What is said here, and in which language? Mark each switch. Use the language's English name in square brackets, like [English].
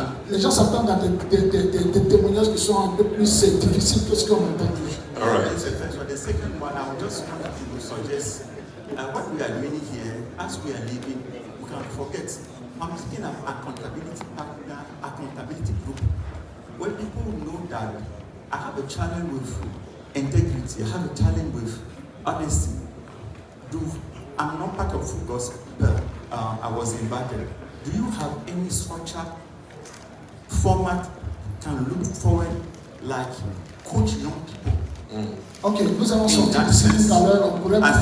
[French] Les gens s'attendent à des témoignages qui sont un peu plus difficiles que ce qu'on a entendu. [English] All right. So the second one, I would just want to suggest what we are doing here, as we are living, we can forget. I'm thinking of accountability partner, accountability group, where people know that I have a challenge with integrity, I have a challenge with honesty. I'm not part of full gospel, I was invited. Do you have any structure, format, can look forward, like coach young people? [French] Ok, nous avons sorti tout à l'heure, on pourrait